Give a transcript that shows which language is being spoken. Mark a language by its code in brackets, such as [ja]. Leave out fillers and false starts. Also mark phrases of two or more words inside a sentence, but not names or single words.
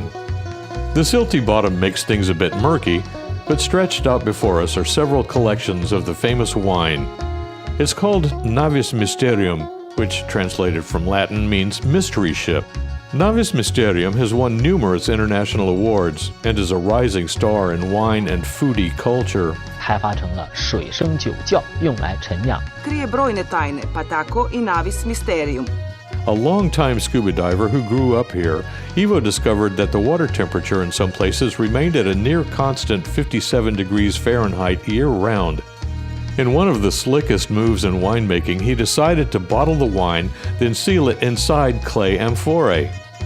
[en] The silty bottom makes things a bit murky, but stretched out before us are several collections of the famous wine. It's called Navis Mysterium, which translated from Latin means mystery ship. Navis Mysterium has won numerous international awards and is a rising star in wine and foodie culture. [zh] 开发成了水生酒窖，用来陈酿。 [hr] Krije brojne tajne, pa tako i Navis Mysterium. [en] A longtime scuba diver who grew up here, Ivo discovered that the water temperature in some places remained at a near constant 57 degrees Fahrenheit year-round. In one of the slickest moves in winemaking, he decided to bottle the wine, then seal it inside clay amphorae.